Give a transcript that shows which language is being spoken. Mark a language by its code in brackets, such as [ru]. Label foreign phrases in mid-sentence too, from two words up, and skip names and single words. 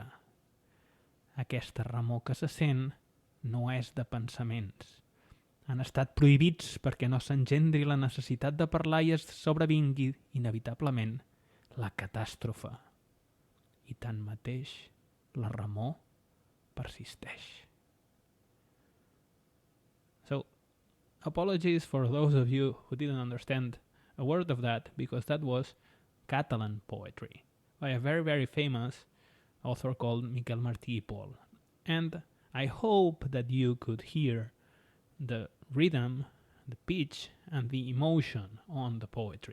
[ca] Aquesta remor que se sent no és de pensaments. Han estat prohibits perquè no s'engendri la necessitat de parlar i es sobrevingui inevitablement la catàstrofe. I tanmateix, la remor persisteix. [en] So, apologies for those of you who didn't understand a word of that, because that was Catalan poetry by a very famous author called Miquel Martí i Pol. And I hope that you could hear the rhythm, the pitch, and the emotion on the poetry.